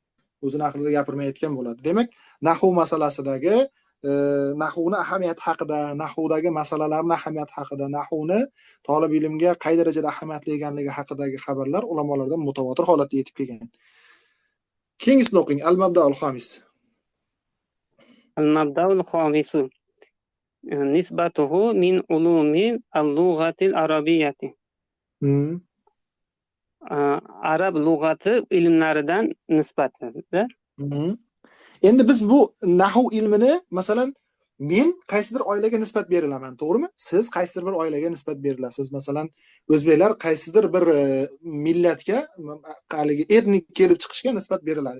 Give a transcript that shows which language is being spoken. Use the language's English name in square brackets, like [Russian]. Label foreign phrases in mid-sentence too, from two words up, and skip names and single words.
[Uzbek] O'zini aqlida gapirmayotgan bo'ladi. Demak, nahv masalasidagi nahvni ahamiyati haqida, nahvdagi masalalarning ahamiyati haqida, nahvni talab ilmga qay darajada ahamiyatli ekanligi haqidagi xabarlar ulamolardan mutawatir holatda yetib kelgan. Keyingisini o'qing. [Arabic] المبدأ الخامس. المبدأ الخامس نسبته من علوم اللغة العربية. [Uzbek] Arab lug'ati ilmlaridan nisbatidir. Endi biz bu nahv ilmini masalan men qaysidir oilaga nisbat berilaman, to'g'rimi? Siz qaysidir bir oilaga nisbat berilasiz. Masalan, o'zbeklar qaysidir bir millatga, haligi etnik kelib chiqishga nisbat beriladi.